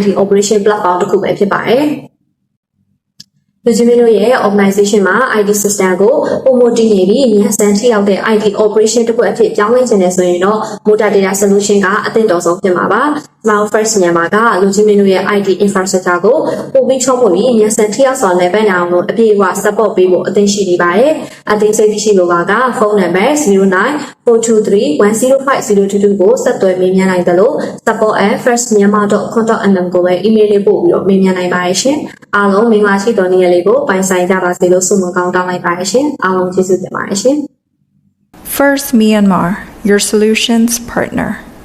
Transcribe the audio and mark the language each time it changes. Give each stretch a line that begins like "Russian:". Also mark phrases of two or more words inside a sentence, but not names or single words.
English: Operation Platform
Burmese: တစ်ခုပဲဖြစ်ပါတယ်။လူကြီးမျိုးရဲ့ organization မှာ
English: IT system
Burmese: ကိုပုံမတည်နေပြီးမြန်ဆန်ထိရောက်တဲ့
English: IT operation
Burmese: တစ်ခုအဖြစ်ပြောင်းလဲခြင်းနဲ့ဆိုရင်တော့
English: Model Data Solution
Burmese: ကအသင့်တော်ဆုံးဖြစ်မှာပါ။
English: Now first
Burmese: ညမှာကလူကြီးမျိုးရဲ့
English: IT infrastructure
Burmese: ကိုပုံပြီးချုံးဖို့ပြီးမြန်ဆန်ထိရောက်စွာလည်းပဲနိုင်အောင်လို့အပြည့်အဝ support ပေးဖို့အသင့်ရှိနေပါတယ်။အသင့်စိတ်ရှိလိုပါကဖုန်းနံပါတ် 0942310502 ကိုဆက်သွယ်မေးမြန်းနိုင်တယ်လို့ support@firstmyanmar.com.nm ကိုပဲ email လေးပို့ပြီးတော့မေးမြန်းနိုင်ပါတယ်ရှင်။အားလုံးမင်္ဂလာရှိတော်နေ့ရက်လေးကိုပိုင်ဆိုင်ကြပါစေလို့ဆုမွန်ကောင်းတောင်းလိုက်ပါတယ်ရှင်။အားလုံးကျေးဇူးတင်ပါတယ်ရှင်။
English: First Myanmar, your solutions partner.